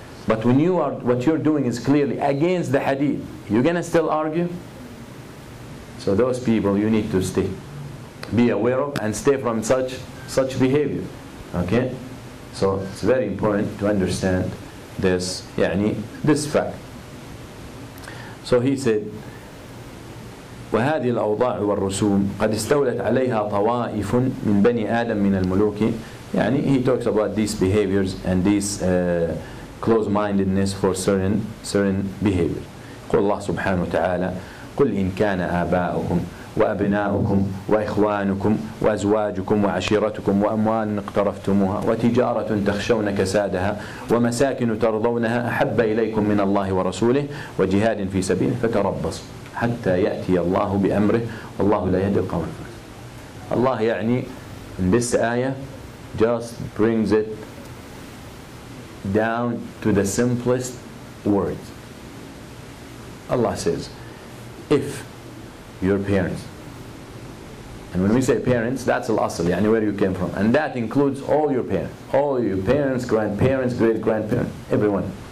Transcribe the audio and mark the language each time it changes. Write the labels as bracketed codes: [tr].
[en] But when what you're doing is clearly against the hadith, you're going to still argue? So those people you need to be aware of and stay from such behavior. Okay? So it's very important to understand this fact. So he said, [ar] وهذه الأوضاع والرسوم قد استولت عليها طوائف من بني آدم من الملوك. [en] He talks about these behaviors and these close-mindedness for certain behaviors. [ar] قل الله سبحانه وتعالى قل إن كان آباؤكم وأبناؤكم وإخوانكم وأزواجكم وعشيرتكم وأموال اقترفتموها وتجارة تخشون كسادها ومساكن ترضونها أحب إليكم من الله ورسوله وجهاد في سبيله فتربصوا حتى يأتي الله بأمره والله لا يهدي القوم الفاسقين. [en] Allah in this ayah just brings it down to the simplest words. Allah says, if your parents, and when we say parents, that's al-asl, where you came from, and that includes all your parents, grandparents, great-grandparents, everyone.